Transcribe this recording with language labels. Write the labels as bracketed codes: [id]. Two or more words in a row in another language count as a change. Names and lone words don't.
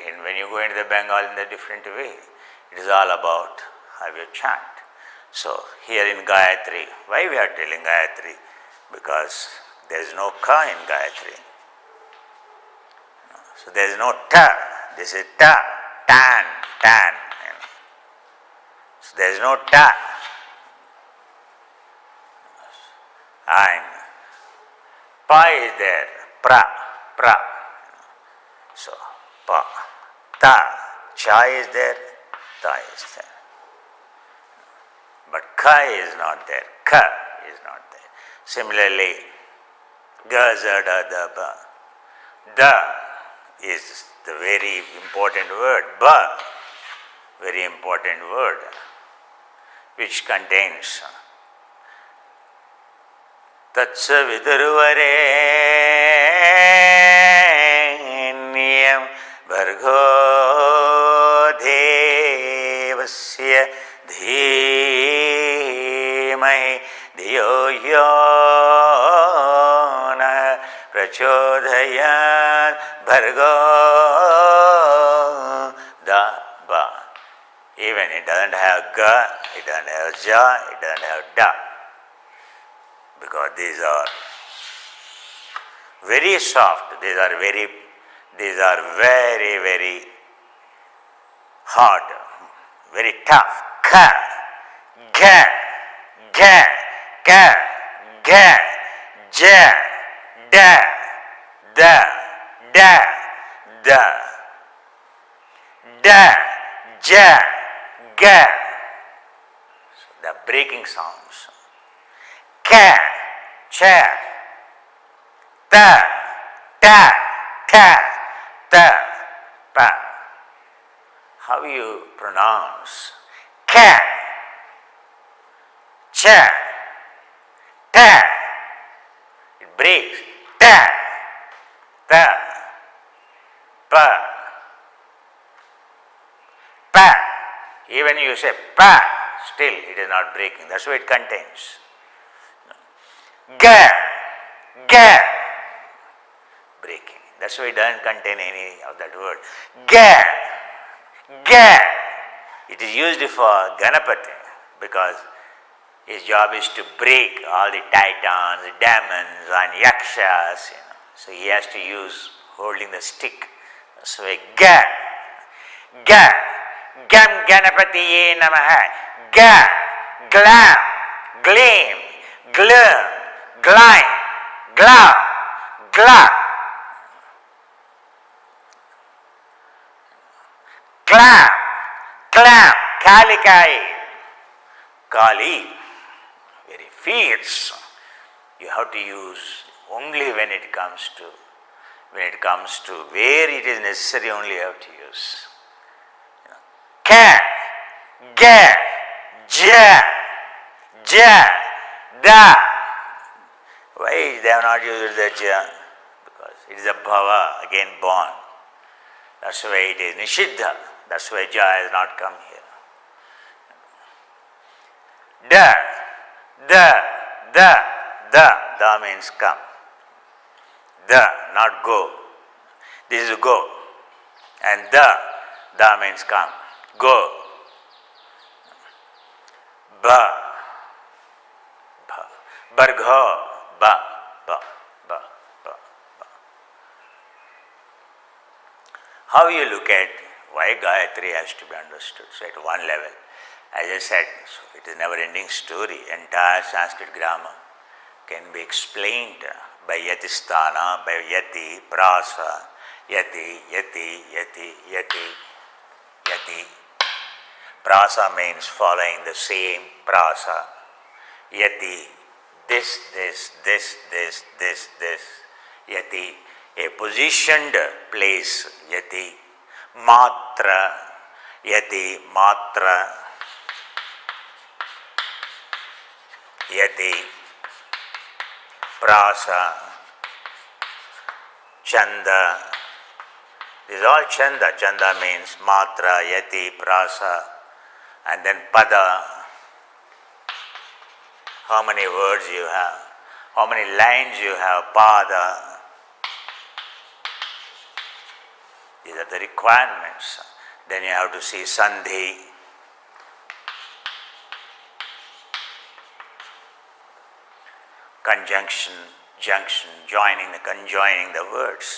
[en] And when you go into the Bengal in a different way, it is all about how you chant. So here in Gayatri, why we are telling Gayatri? Because there is no ka in Gayatri. So there is no ta. This is ta, tan, tan. So there is no ta. And pa is there, pra, pra. So pa, ta, cha is there, ta is there. But ka is not there, ka is not there. Similarly, ga, za, da, da, ba. Da is the very important word, ba, very important word, which contains [sa] Tatsaviturvarenyam Bhargo Devasya Dhimahi Dhiyo Yo Na Prachodhayat Bhargo Da Ba. [en] Even it doesn't have ga, it doesn't have ja, it doesn't have da. Because these are very soft, these are very, very hard, very tough. Ka, ga, ga, ka, ga, ja, da, da, da, da, da, ja, ga. So the breaking sounds. Ka, cha, ta, ta, ta, ta, pa. How you pronounce ka, cha, ta? It breaks. Ta, ta, pa, pa. Even you say pa, still it is not breaking. That's what it contains. Ga, ga, breaking. That's why it doesn't contain any of that word. Ga, ga. It is used for Ganapati because his job is to break all the titans, demons, and yakshas. So he has to use holding the stick. So ga, ga, [sa] gam Ganapatiye namaha. Ga, glam, gleam, glum, glime, glum, glum. Clam, clam, calikai, [en] kali, very fierce. You have to use only when it comes to where it is necessary, only you have to use. Ka, ga, ja, ja, da. Why they have not used the ja? Because it is a bhava, again born. That's why it is nishiddha. That's why ja has not come here. Da, da, da, da. Da means come. Da, not go. This is go. And da means come. Go. Ba, ba. Bargho, ba, ba, ba, ba, ba. How you look at why Gayatri has to be understood? So at one level, as I said, so it is a never-ending story. Entire Sanskrit grammar can be explained by yatisthana, by [sa] yati, prasa, yati, yati, yati, [en] yati, yati. Prasa means following the same prasa. Yati, this, yati, a positioned place, yati. [sa] Matra, yati, matra, yati, prasa, chanda. [en] This is all chanda. Chanda means [sa] matra, yati, prasa, [en] and then pada. How many words you have? How many lines you have? Pada. These are the requirements. Then you have to see sandhi. Conjunction, junction, conjoining the words.